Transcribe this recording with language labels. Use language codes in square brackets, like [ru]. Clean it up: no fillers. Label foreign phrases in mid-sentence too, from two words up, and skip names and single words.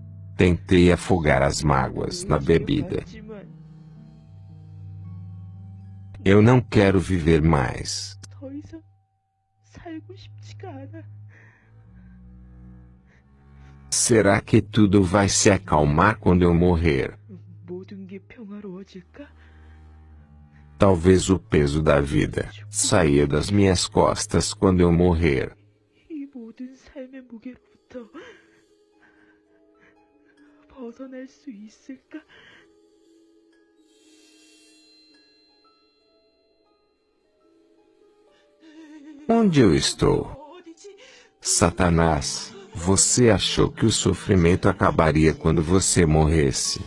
[pt] Tentei afogar as mágoas na bebida. Eu não quero viver mais. [ko] 더 이상 살고 싶지가 않아. [pt] Será que tudo vai se acalmar quando eu morrer? [ko] 모든 게 평화로워질까? [pt] Talvez o peso da vida saia das minhas costas quando eu morrer. [ko] 이 모든 삶의 무게로부터 벗어날 수 있을까? [pt] Onde eu estou? Satanás, você achou que o sofrimento acabaria quando você morresse?